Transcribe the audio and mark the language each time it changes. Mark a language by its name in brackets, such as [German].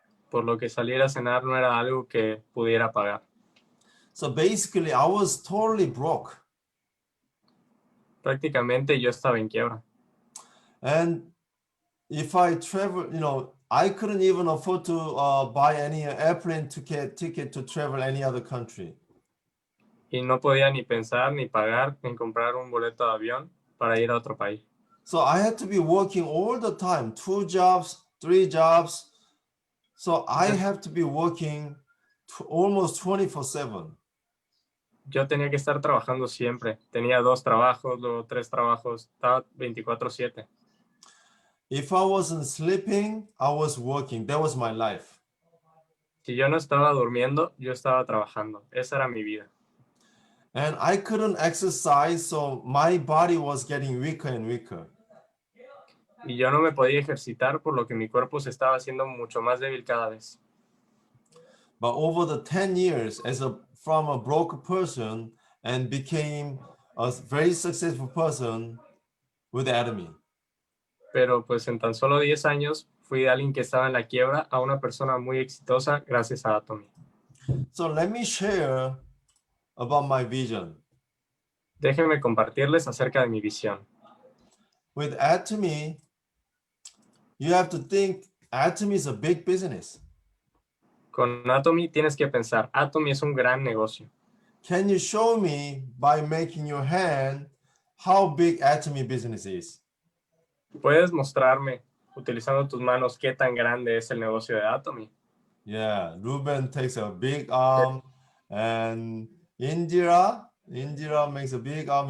[Spanish] Por lo que salir a cenar no era algo que pudiera pagar. [English] So basically, I was totally broke. [Spanish] Prácticamente yo estaba en quiebra. [English] And if I travel, I couldn't even afford to buy any airplane ticket to travel any other country. [Spanish] Y no podía ni pensar ni pagar en comprar un boleto de avión para ir a otro país. [English] So I had to be working all the time, 2 jobs, 3 jobs. So I have to be working almost 24/7. [Spanish] Yo tenía que estar trabajando siempre. Tenía 2 trabajos, luego 3 trabajos. Estaba 24/7. [English] If I wasn't sleeping, I was working. That was my life. [Spanish] Si yo no estaba durmiendo, yo estaba trabajando. Esa era mi vida. [English] And I couldn't exercise, so my body was getting weaker and weaker. [Spanish] Y yo no me podía ejercitar, por lo que mi cuerpo se estaba haciendo mucho más débil cada vez. [English] but over the 10 years from a broke person and became a very successful person with Atomy. [Spanish] Pero pues en tan solo 10 años fui de alguien que estaba en la quiebra a una persona muy exitosa gracias a Atomy. [English] So let me share about my vision. [Spanish] Déjenme compartirles acerca de mi visión. [English] With Atomy, you have to think Atomy is a big business. [Spanish] Con Atomy tienes que pensar, Atomy es un gran negocio. [English] Can you show me by making your hand how big Atomy business is? [Spanish] ¿Puedes mostrarme, utilizando tus manos, qué tan grande es el negocio de Atomy? [English] Yeah, Ruben takes a big arm, and Indira makes a big arm.